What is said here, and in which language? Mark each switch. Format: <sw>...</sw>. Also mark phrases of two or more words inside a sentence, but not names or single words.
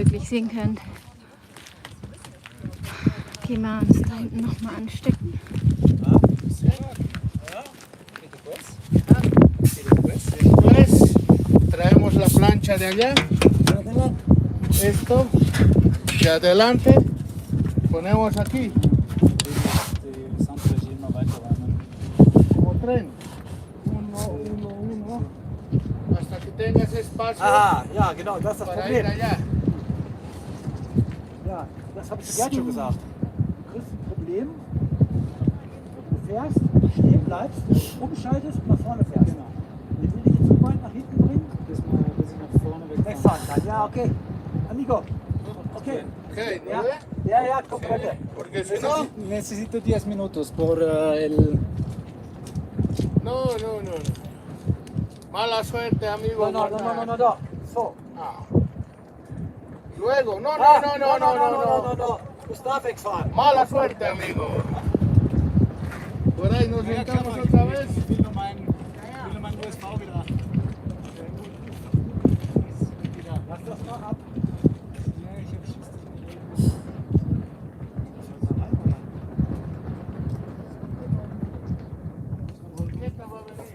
<de>sehen könnt, gehen wir uns da hinten nochmal anstecken.</de> <es>Después traemos la plancha de allá, esto de adelante, ponemos aquí</es> <de>Die Sandfläche immer weiter räumen.</de> <es>como tren, uno, hasta que tengas espacio</es> <de>Ah, ja, genau, das ist das</de> <es>para ir</es> <de>Problem.</de> <es>allá.</es> <de>Ja, das habe ich zu Gerd schon gesagt. Du kriegst ein Problem, du fährst, stehen bleibst, umschaltest und nach vorne fährst. Genau. Den will ich jetzt so weit nach hinten bringen, Bis ich nach vorne wegfahre. wegfahren kann. Ja, okay. Amigo. Okay. Okay, Ja,</de> <es>¿no? ja, comprende. Porque si no, Necesito 10 minutos por el... no. Mala suerte, amigo. No. So. Ah. Luego, no. No.</es> <de>Du darfst wegfahren.</de> <es>Mala suerte, amigo. Por ahí nos sentamos otra vez.</es> <de>Ich will nur meinen USV wieder. Lass das mal ab. Ja, ich hab Schiss.</de> <es>Volqueta va a venir.</es>